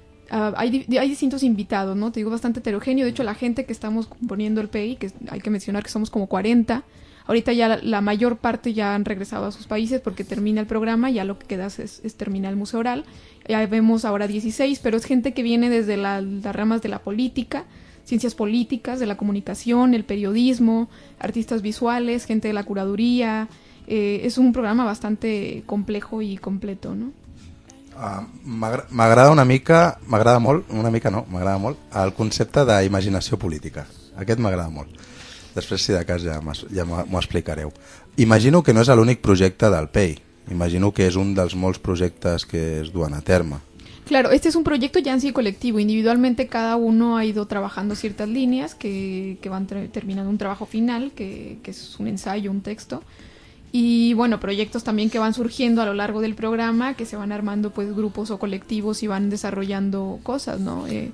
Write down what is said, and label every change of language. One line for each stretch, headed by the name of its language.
Spanish: Hay distintos invitados, ¿no? Te digo, bastante heterogéneo. De hecho, la gente que estamos componiendo el PEI, que hay que mencionar que somos como 40, ahorita ya la mayor parte ya han regresado a sus países porque termina el programa, ya lo que queda es terminar el Museo Oral. Ya vemos ahora 16, pero es gente que viene desde las ramas de la política, ciencias políticas, de la comunicación, el periodismo, artistas visuales, gente de la curaduría. Es un programa bastante complejo y completo, ¿no?
Catalan: M'agrada molt el concepte d'imaginació política. Aquest m'agrada molt. Després, si de cas, ja m'ho explicareu. Imagino que no és l'únic projecte del PEI. Imagino que és un dels molts projectes que es duen a terme.
Spanish: Claro, este es un proyecto ya en sí colectivo. Individualmente cada uno ha ido trabajando ciertas líneas que van terminando un trabajo final, que es un ensayo, un texto. Y bueno, proyectos también que van surgiendo a lo largo del programa, que se van armando pues grupos o colectivos y van desarrollando cosas, ¿no?